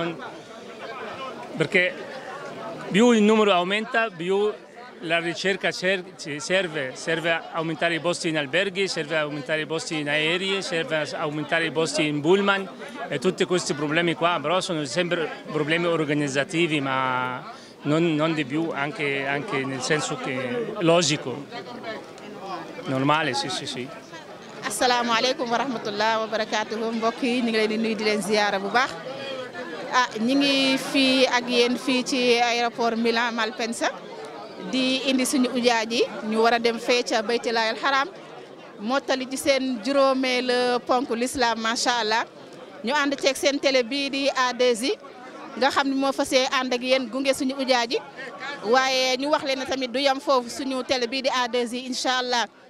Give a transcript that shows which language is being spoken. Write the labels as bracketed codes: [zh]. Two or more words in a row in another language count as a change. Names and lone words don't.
[it] perché più il numero aumenta, più la ricerca serve a aumentare i posti in alberghi, serve a aumentare i posti in aerei, serve a aumentare i posti in pullman e tutti questi problemi qua, però sono sempre problemi organizzativi, ma non di più, anche nel senso che logico, normale, sì. [ar] السلام عليكم ورحمة الله وبركاته. [wo] Mbokk yi ñu ngi leen di nuyu di leen ziyaara bu baax. Ñi ngi fii ak yéen fii ci aéroport Milan Malpensa di indi suñu ujaaj yi ñu war a dem fee ca Baytullaahil Haram mottali ci seen juróomeel ponk l'islam [ar] ما شاء الله [wo] ñu ànd ceeg seen télé bii di A2I nga xam ne moo fasee ànd ak yéen gunge suñu ujaaj yi waaye ñu wax leen ne tamit du yam foofu suñu télé bii di A2I [ar] إن شاء الله